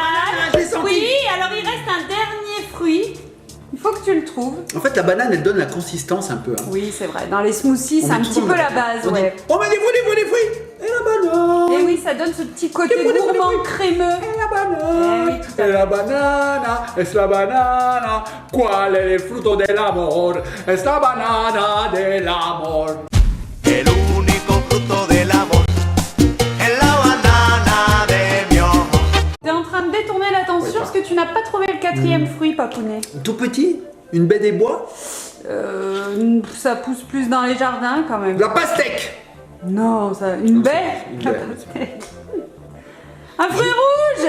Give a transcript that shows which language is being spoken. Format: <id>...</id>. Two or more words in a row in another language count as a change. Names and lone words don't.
<fr>banane, je l'ai senti. Oui, alors il reste un dernier fruit. Il faut que tu le trouves. En fait, la banane, elle donne la consistance un peu. hein. Oui, c'est vrai. Dans les smoothies, On c'est un met petit toujours peu de- la base, on dit, ouais. oh, mais des fruits. Et la banane. Et oui, ça donne ce petit côté Des fruits. gourmand crémeux.</fr> <it>E la banana,</it> <fr>Eh oui, tout à</fr> <it>e la banana,</it> <es>es la banana,</es> <it>qual è il frutto dell'amor?</it> <es>Es la banana dell'amor. El único fruto del amor es la banana de mi amor.</es> <fr>T'es en train de détourner l'attention Ouais, parce que tu n'as pas trouvé le quatrième fruit, Papounet. Tout petit, une baie des bois. Ça pousse plus dans les jardins quand même. La pastèque. Non, ça, une baie. Une La baie. pastèque. Un fruit rouge.</fr>